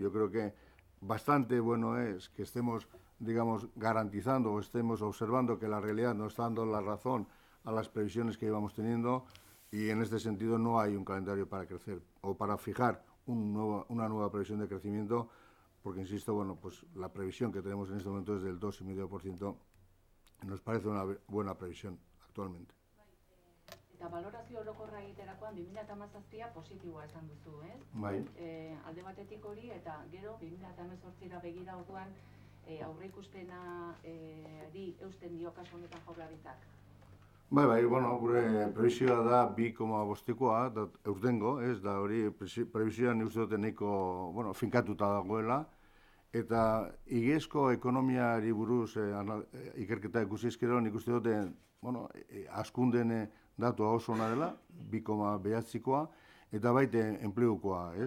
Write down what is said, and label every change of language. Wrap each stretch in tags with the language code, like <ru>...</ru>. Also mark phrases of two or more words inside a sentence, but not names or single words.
<es>Yo creo que bastante bueno es que estemos, digamos, garantizando o estemos observando que la realidad nos está dando la razón a las previsiones que íbamos teniendo y en este sentido no hay un calendario para crecer o para fijar una nueva previsión de crecimiento porque, insisto, bueno, pues la previsión que tenemos en este momento es del 2,5%. Nos parece una buena previsión actualmente.</es> <eu>Eta balorazio orokorra egiterakoan 2017 positiboa esan duzu, ez? Bai. Alde batetik hori eta gero 2018ra begira orduan aurreikuspenari eusten dio kasu honetan Jaurlaritzak. Bai, bueno, gure prebisioa da 2,5koa, aurtengo, ez da hori prebisioan uste dute nahiko, bueno, finkatuta dagoela, eta igiezko ekonomiari buruz ikerketa ikusi ezkero, nik uste dute, bueno, askunden datua oso ona dela, 2,9koa, eta baite enplegukoa, ez?</eu>